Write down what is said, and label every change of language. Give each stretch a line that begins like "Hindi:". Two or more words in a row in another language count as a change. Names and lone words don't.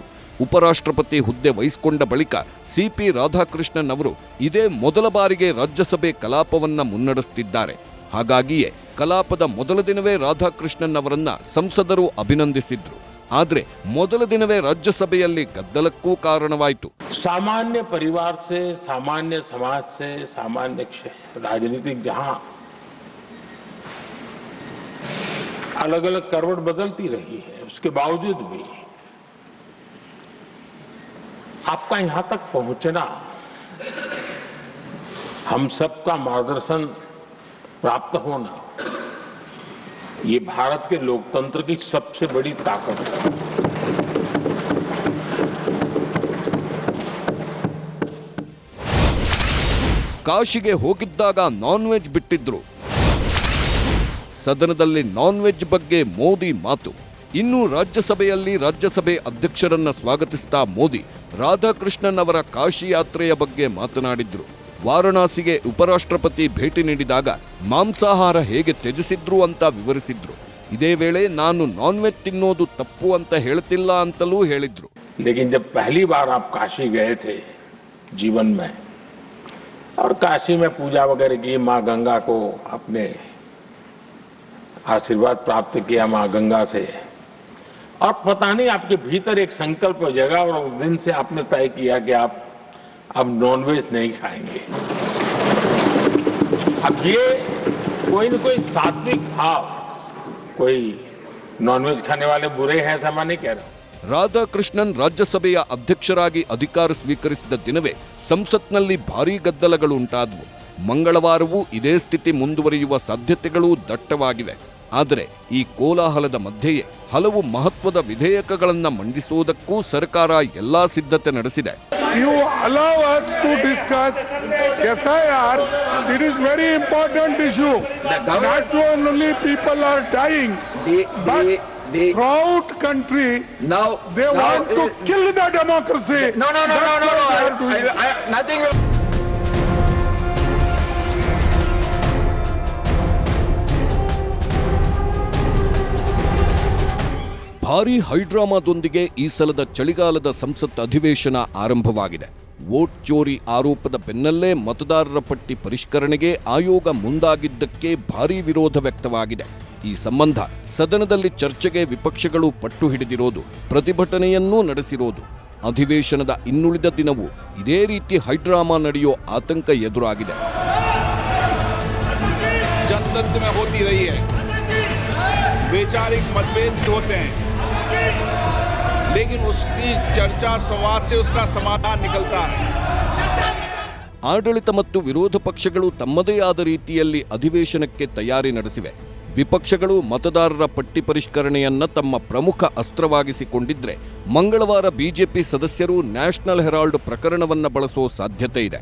Kannada: ಉಪರಾಷ್ಟ್ರಪತಿ ಹುದ್ದೆ ವಹಿಸಿಕೊಂಡ ಬಳಿಕ ಸಿಪಿ ರಾಧಾಕೃಷ್ಣನ್ ಅವರು ಇದೇ ಮೊದಲ ಬಾರಿಗೆ ರಾಜ್ಯಸಭೆ ಕಲಾಪವನ್ನ ಮುನ್ನಡೆಸುತ್ತಿದ್ದಾರೆ. ಹಾಗಾಗಿಯೇ ಕಲಾಪದ ಮೊದಲ ದಿನವೇ ರಾಧಾಕೃಷ್ಣನ್ ಅವರನ್ನ ಸಂಸದರು ಅಭಿನಂದಿಸಿದ್ರು. ಆದರೆ ಮೊದಲ ದಿನವೇ ರಾಜ್ಯಸಭೆಯಲ್ಲಿ ಗದ್ದಲಕ್ಕೂ ಕಾರಣವಾಯಿತು.
Hindi: सामान्य परिवार से, सामान्य समाज से, सामान्य राजनीतिक जहां अलग अलग करवट बदलती रही है, उसके बावजूद भी आपका यहां तक पहुंचना, हम सबका मार्गदर्शन प्राप्त होना, ये भारत के लोकतंत्र की सबसे बड़ी ताकत है.
Kannada: ಕಾಶಿಗೆ ಹೋಗಿದ್ದಾಗ
English: non veg
Kannada: ಬಿಟ್ಟಿದ್ರು. ಸದನದಲ್ಲಿ
English: non veg
Kannada: ಬಗ್ಗೆ ಮೋದಿ ಮಾತು. ಇನ್ನು ರಾಜ್ಯಸಭೆಯಲ್ಲಿ ರಾಜ್ಯಸಭೆ ಅಧ್ಯಕ್ಷರನ್ನ ಸ್ವಾಗತಿಸಿದ ಮೋದಿ ರಾಧಾಕೃಷ್ಣನ್ ಅವರ ಕಾಶಿ ಯಾತ್ರೆಯ ಬಗ್ಗೆ ಮಾತನಾಡಿದ್ರು. ವಾರಣಾಸಿಗೆ ಉಪರಾಷ್ಟ್ರಪತಿ ಭೇಟಿ ನೀಡಿದಾಗ ಮಾಂಸಾಹಾರ ಹೇಗೆ ತ್ಯಜಿಸಿದ್ರು ಅಂತ ವಿವರಿಸಿದ್ರು. ಇದೇ ವೇಳೆ ನಾನು
English: non veg
Kannada: ತಿನ್ನೋದು ತಪ್ಪು ಅಂತ ಹೇಳ್ತಿಲ್ಲ ಅಂತಲೂ ಹೇಳಿದ್ರು.
Hindi: लेकिन जब पहली बार आप काशी गए थे जीवन में और काशी में पूजा वगैरह की, मां गंगा को अपने आशीर्वाद प्राप्त किया मां गंगा से, और पता नहीं आपके भीतर एक संकल्प जगा और उस दिन से आपने तय किया कि आप अब नॉनवेज नहीं खाएंगे. अब ये कोई न कोई सात्विक भाव, कोई नॉनवेज खाने वाले बुरे हैं ऐसा मैं नहीं कह रहा हूं.
Kannada: ರಾಧಾಕೃಷ್ಣನ್ ರಾಜ್ಯಸಭೆಯ ಅಧ್ಯಕ್ಷರಾಗಿ ಅಧಿಕಾರ ಸ್ವೀಕರಿಸಿದ ದಿನವೇ ಸಂಸತ್ನಲ್ಲಿ ಭಾರೀ ಗದ್ದಲಗಳು ಉಂಟಾದವು. ಮಂಗಳವಾರವೂ ಇದೇ ಸ್ಥಿತಿ ಮುಂದುವರಿಯುವ ಸಾಧ್ಯತೆಗಳೂ ದಟ್ಟವಾಗಿವೆ. ಆದರೆ ಈ ಕೋಲಾಹಲದ ಮಧ್ಯೆಯೇ ಹಲವು ಮಹತ್ವದ ವಿಧೇಯಕಗಳನ್ನು ಮಂಡಿಸುವುದಕ್ಕೂ ಸರ್ಕಾರ ಎಲ್ಲಾ ಸಿದ್ಧತೆ ನಡೆಸಿದೆ.
English: You allow us to discuss SIR. It is very important issue. Not only people are dying, but proud country, now they want to kill the democracy. No. Nothing will.
Kannada: ಭಾರೀ ಹೈಡ್ರಾಮಾದೊಂದಿಗೆ ಈ ಸಲದ ಚಳಿಗಾಲದ ಸಂಸತ್ ಅಧಿವೇಶನ ಆರಂಭವಾಗಿದೆ.
Hindi: वोट चोरी
Kannada: ಆರೋಪದ ಬೆನ್ನಲ್ಲೇ ಮತದಾರರ ಪಟ್ಟಿ ಪರಿಷ್ಕರಣೆಗೆ ಆಯೋಗ ಮುಂದಾಗಿದ್ದಕ್ಕೆ ಭಾರೀ ವಿರೋಧ ವ್ಯಕ್ತವಾಗಿದೆ. ಈ ಸಂಬಂಧ ಸದನದಲ್ಲಿ ಚರ್ಚೆಗೆ ವಿಪಕ್ಷಗಳು ಪಟ್ಟು ಹಿಡಿದಿರೋದು, ಪ್ರತಿಭಟನೆಯನ್ನೂ ನಡೆಸಿರೋದು. ಅಧಿವೇಶನದ ಇನ್ನುಳಿದ ದಿನವೂ ಇದೇ ರೀತಿ ಹೈಡ್ರಾಮಾ ನಡೆಯೋ ಆತಂಕ ಎದುರಾಗಿದೆ.
Hindi: जनतंत्र में होती रही है, वैचारिक मतभेद होते हैं, लेकिन उसकी चर्चा संवाद से उसका समाधान निकलता है.
Kannada: ಆಡಳಿತ ಮತ್ತು ವಿರೋಧ ಪಕ್ಷಗಳು ತಮ್ಮದೇ ಆದ ರೀತಿಯಲ್ಲಿ ಅಧಿವೇಶನಕ್ಕೆ ತಯಾರಿ ನಡೆಸಿವೆ. ವಿಪಕ್ಷಗಳು ಮತದಾರರ ಪಟ್ಟಿ ಪರಿಷ್ಕರಣೆಯನ್ನ ತಮ್ಮ ಪ್ರಮುಖ ಅಸ್ತ್ರವಾಗಿಸಿಕೊಂಡಿದ್ರೆ, ಮಂಗಳವಾರ ಬಿಜೆಪಿ ಸದಸ್ಯರು ನ್ಯಾಷನಲ್ ಹೆರಾಲ್ಡ್ ಪ್ರಕರಣವನ್ನ ಬಳಸೋ ಸಾಧ್ಯತೆ ಇದೆ.